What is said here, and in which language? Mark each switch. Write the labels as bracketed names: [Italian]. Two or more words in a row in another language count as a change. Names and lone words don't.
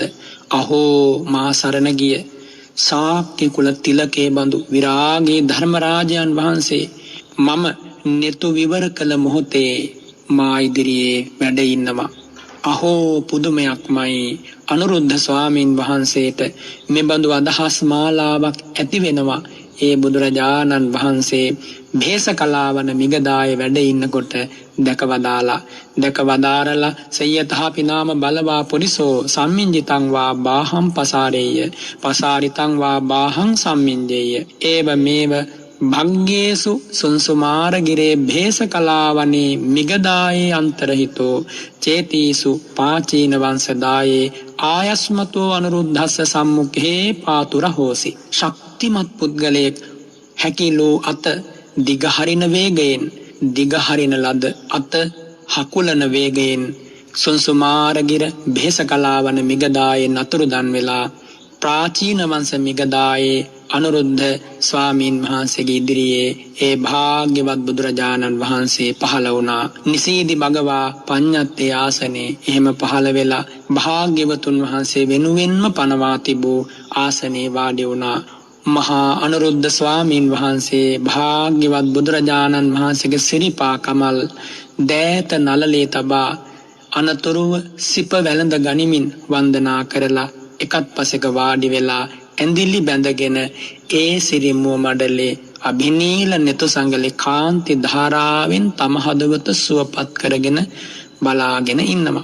[Sinhala] අහෝ මා සරණ ගිය ශාක්‍ය කුල තිලකේ බඳු විරාගී ධර්මරාජයන් වහන්සේ මම netu විවර කළ මොහොතේ මා ඉදිරියේ වැඩ ඉන්නවා. අහෝ පුදුමයක්මයි. අනුරුද්ධ ස්වාමින් වහන්සේට මෙබඳු අදහස් මාලාවක් ඇති වෙනවා. ඒ බුදුරජාණන් වහන්සේ භේසකලාවන මිගදායේ වැඩ ඉන්නකොට දැකවදාරලා [Pali] සය්‍යතාපි නාම බලවා පුරිසෝ සම්මිඤ්ජිතං වා බාහං පසාරේය පසාරිතං වා බාහං සම්මිඤ්ජේය. ඒව මේව භග්ගේසු සුන්සුමාරගිරේ භේසකලාවනේ මිගදායේ අන්තරහිතෝ චේතීසු පාචීන වංශදායේ ආයස්මතෝ අනුරුද්ධස්ස සම්මුඛේ පාතුර හෝසි. [Sinhala] ශක්තිමත් පුද්ගලයෙක් හැකිලෝ අත දිගහරින වේගයෙන්, දිගහරින ලද අත හකුලන වේගයෙන් සුන්සුමාරගිර භේසකලාවන මිගදායෙන් අතුරුදන් වෙලා ප්‍රාචීන වංශ මිගදායේ අනුරුද්ධ ස්වාමීන් වහන්සේගේ ඉදිරියේ ඒ භාග්‍යවත් බුදුරජාණන් වහන්සේ පහළ වුණා. [Pali] නිසීදි භගවා පඤ්ඤත්තේ ආසනේ. [Sinhala] එහෙම පහළ වෙලා භාග්‍යවතුන් වහන්සේ වෙනුවෙන්ම පනවා තිබූ ආසනේ වාඩි වුණා. මහා අනුරුද්ධ ස්වාමීන් වහන්සේ භාග්‍යවත් බුදුරජාණන් වහන්සේගේ සිරිපා කමල් දෑත නලලේ තබා අනතුරුව සිප වැළඳ ගනිමින් වන්දනා කරලා එකත් පසෙක වාඩි වෙලා ඇඳිලි බැඳගෙන ඒ සිරිමුව මඩලේ අභිනීල නෙතු සංගලේ කාන්ති ධාරාවෙන් තම හදවත සුවපත් කරගෙන බලාගෙන ඉන්නවා.